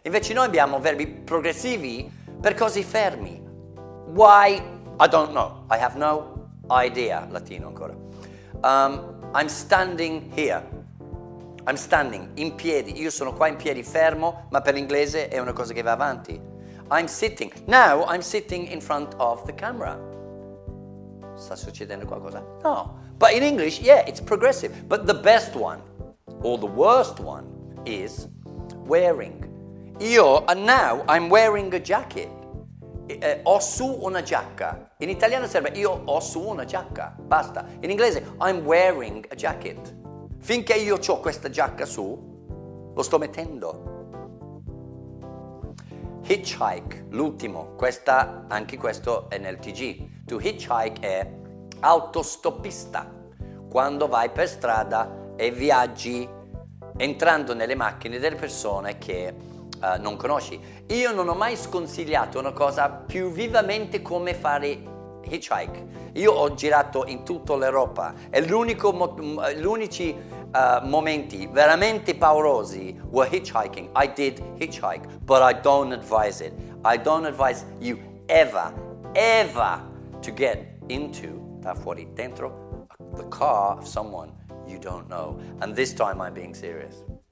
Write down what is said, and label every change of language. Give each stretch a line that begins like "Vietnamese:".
Italian: Invece noi abbiamo verbi progressivi per cose fermi.
English: Why? I don't know. I have no idea.
Italian: Latino ancora.
English: I'm standing here. I'm standing,
Italian: in piedi. Io sono qua in piedi, fermo, ma per l'inglese è una cosa che va avanti.
English: I'm sitting. Now I'm sitting in front of the camera.
Italian: Sta succedendo qualcosa? No.
English: But in English, yeah, it's progressive. But the best one, or the worst one, is wearing. Now I'm wearing a jacket.
Italian: Ho su una giacca. In italiano serve io ho su una giacca, basta. In inglese
English: I'm wearing a jacket.
Italian: Finché io ho questa giacca su, lo sto mettendo. Hitchhike, l'ultimo, anche questo è nel TG. To hitchhike è autostoppista. Quando vai per strada e viaggi entrando nelle macchine delle persone che non conosci. Io non ho mai sconsigliato una cosa più vivamente come fare hitchhike. Io ho girato in tutta l'Europa e gli unici momenti veramente paurosi
English: were hitchhiking. I did hitchhike, but I don't advise it. I don't advise you ever to get into,
Italian: da fuori, dentro,
English: the car of someone you don't know. And this time I'm being serious.